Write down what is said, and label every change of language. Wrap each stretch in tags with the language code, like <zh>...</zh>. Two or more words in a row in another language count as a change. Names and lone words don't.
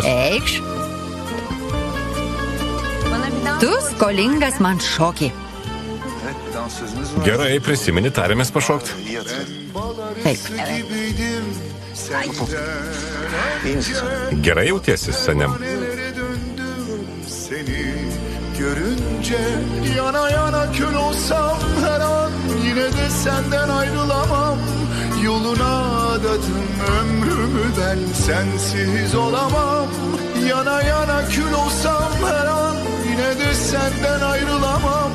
<lt>Eikš. Tu skolingas man šokį. Gerai, prisimeni, tarėmės pašokti. Taip. Gerai jautiesi, seniam.</lt> <tr>Görünce yana yana kül olsam her an yine de senden ayrılamam. Yoluna adadım ömrümü ben sensiz olamam. Yana yana kül olsam her an yine de senden ayrılamam.</tr>